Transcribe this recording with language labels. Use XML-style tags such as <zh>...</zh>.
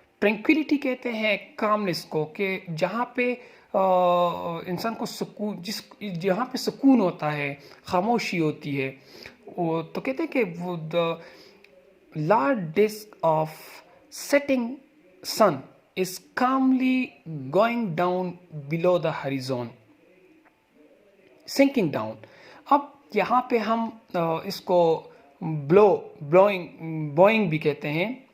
<ur>Tranquillity کہتے ہیں commons کو، کہ جہاں پہ انسان کو سکون، جہاں پہ سکون ہوتا ہے، خاموشی ہوتی ہے. تو کہتے ہیں کہ وہ</ur> <en>The last disk of setting sun is calmly going down below the horizon, sinking down.</en> <ur>اب یہاں پہ ہم اس کو بوئنگ بھی کہتے ہیں.</ur>